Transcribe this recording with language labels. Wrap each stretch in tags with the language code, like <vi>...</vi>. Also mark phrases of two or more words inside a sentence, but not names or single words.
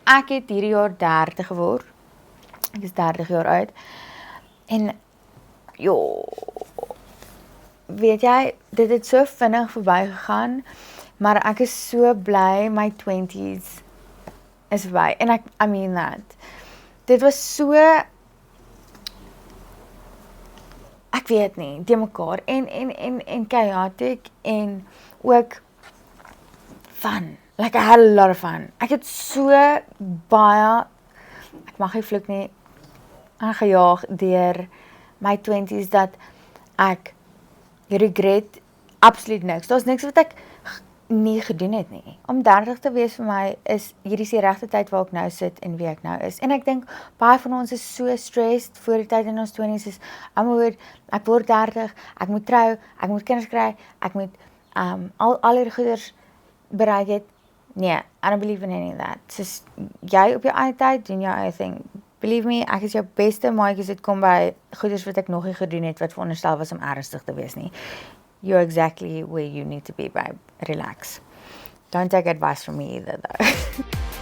<af>ek het hierdie jaar 30 geword. Ek is 30 jaar oud. En, weet jy, dit het so vinnig verby gegaan, maar ek is so bly my 20s is verby.</af> <en>En I mean that.</en> <af>Dit was so, ek weet nie, die mekaar, en chaotic, en ook fun.</af> <en>Like, I had a lot of fun.</en> <af>Ek het so baie, ek mag nie vloek nie, aangejaag deur my 20s, dat ek regret absoluut niks. Daar's niks wat ek nie gedoen het nie. Om 30 te wees vir my is, hierdie is die regte tyd waar ek nou sit en wie ek nou is. En ek dink, baie van ons is so stressed voor die tyd in ons 20s is, ek word 30, ek moet trou, ek moet kinders kry, ek moet al die goeders bereik het. Nee,</af> <en>I don't believe in any of that.</en> <af>Soos, jy op jou eie tyd, doen jou eie thing.</af> <en>Believe me,</en> <af>ek is jou beste maatjie as dit kom by goeders wat ek nog nie gedoen het, wat veronderstel was om ernstig te wees nie.</af> <en>You're exactly where you need to be, babe. Relax. Don't take advice from me either, though.</en>